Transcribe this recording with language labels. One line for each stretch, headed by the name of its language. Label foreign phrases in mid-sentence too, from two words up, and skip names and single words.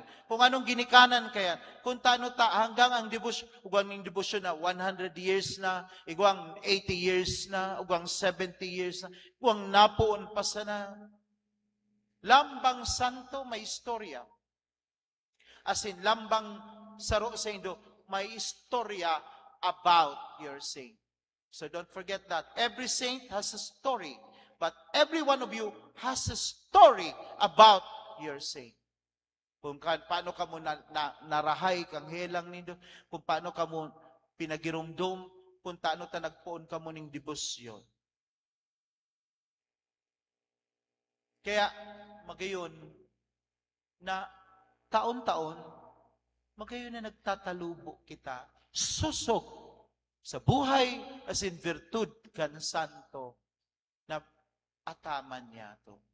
Bikol: Kung anong ginikanan kaya. Kung taano hanggang ang debosyon, ugwang ng debosyon na 100 years na, ugwang 80 years na, ugwang 70 years na, ugwang napuon pa sana. Lambang santo may istorya.
English: As in,
Bikol: lambang saro sa indo, may istorya
English: about your saint. So don't forget that. Every saint has a story. But every one of you has a story about your saint.
Bikol: Kung paano ka mo narahay kang helang nindo, kung paano ka mo pinagirumdum, punta ano ta nagpuon ka mo ning debosyon. Kaya magayon na taon-taon magayon na nagtatalubo kita susog sa buhay
English: as in
Bikol: virtud kan santo na ataman niya to.